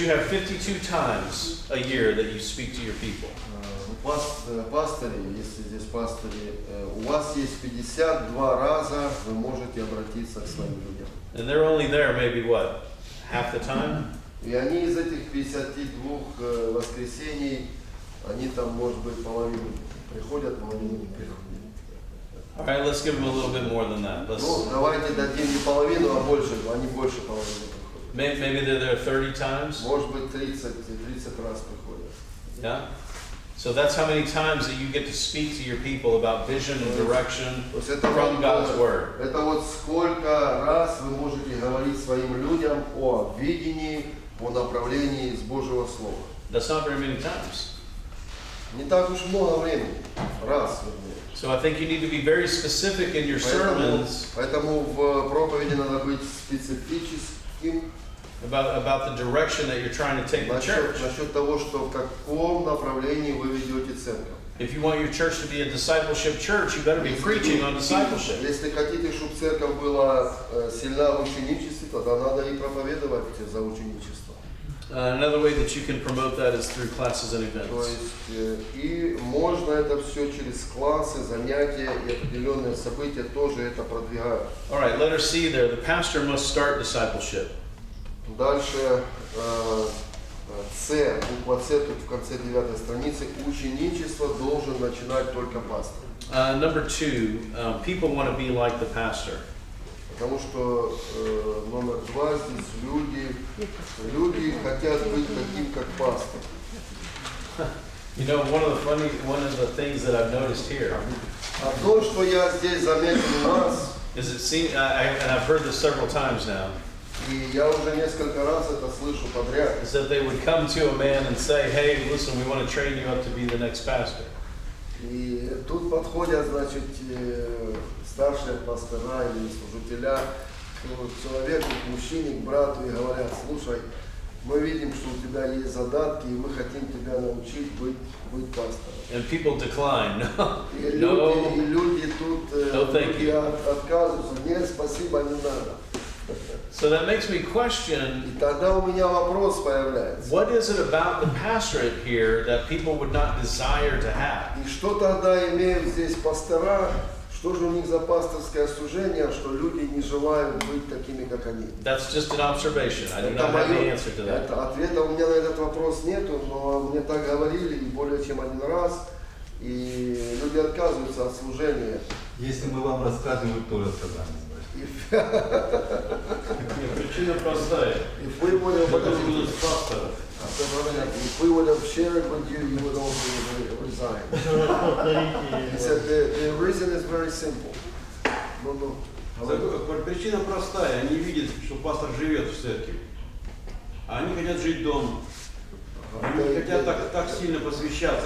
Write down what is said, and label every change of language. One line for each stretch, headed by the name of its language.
English: You have 52 times a year that you speak to your people.
Russian: Пастыри, если здесь пастыри, у вас есть 52 раза, вы можете обратиться к своим людям.
English: And they're only there maybe what, half the time?
Russian: И они из этих 52 воскресений, они там, может быть, половину приходят, половину не приходят.
English: All right, let's give them a little bit more than that.
Russian: Ну, давайте дадим не половину, а больше, они больше половины приходят.
English: Maybe they're there 30 times.
Russian: Может быть, 30 раз приходят.
English: Yeah. So that's how many times that you get to speak to your people about vision and direction from God's Word.
Russian: Это вот сколько раз вы можете говорить своим людям о видении, о направлении из Божьего Слова.
English: That's not very many times.
Russian: Не так уж много времени. Раз, вернее.
English: So I think you need to be very specific in your sermons
Russian: Поэтому в проповеди надо быть специфическим
English: about the direction that you're trying to take the church.
Russian: насчет того, что в каком направлении вы ведете церковь.
English: If you want your church to be a discipleship church, you better be preaching on discipleship.
Russian: Если хотите, чтобы церковь была сильна в ученичестве, тогда надо и проповедовать за ученичество.
English: Another way that you can promote that is through classes and
Russian: То
English: events.
Russian: есть и можно это все через классы, занятия и определенные события тоже это продвигают.
English: All right, letter C there. The pastor must start discipleship.
Russian: Дальше С, буква С тут в конце 9 страницы. Ученичество должен начинать только пастор.
English: Number 2, people want to be like the pastor.
Russian: Потому что номер 2 здесь люди хотят быть таким, как пастор.
English: You know, one of the things that I've noticed here
Russian: А то, что я здесь заметил у вас,
English: is and I've heard this several times now,
Russian: и я уже несколько раз это слышу подряд,
English: is that they would come to a man and say, hey, listen, we want to train you up to be the next pastor.
Russian: и тут подходят, значит, старшие пастора или служителя к человеку, к мужчине, к брату и говорят: слушай, мы видим, что у тебя есть задатки, и мы хотим тебя научить быть пастором.
English: And people decline.
Russian: И
English: No.
Russian: люди тут
English: thank you.
Russian: отказываются: нет, спасибо, не надо.
English: So that makes me question,
Russian: И тогда у меня вопрос появляется.
English: what is it about the pastorate here that people would not desire to have?
Russian: И что тогда имеют здесь пастора? Что же у них за пасторское служение, что люди не желают быть такими, как они?
English: That's just an observation. I do
Russian: Это
English: not have the
Russian: моё-
English: answer to that.
Russian: Ответа у меня на этот вопрос нету, но мне так говорили и более чем один раз, и люди отказываются от служения. Если мы вам рассказываем, вы тоже сказали. Причина простая.
English: If we would have
Russian: пастора.
English: if we would have shared with you, you would also resign. He said the reason is very simple. No.
Russian: Причина простая. Они видят, что пастор живет в церкви. А они хотят жить дома. Они не хотят так сильно посвящаться.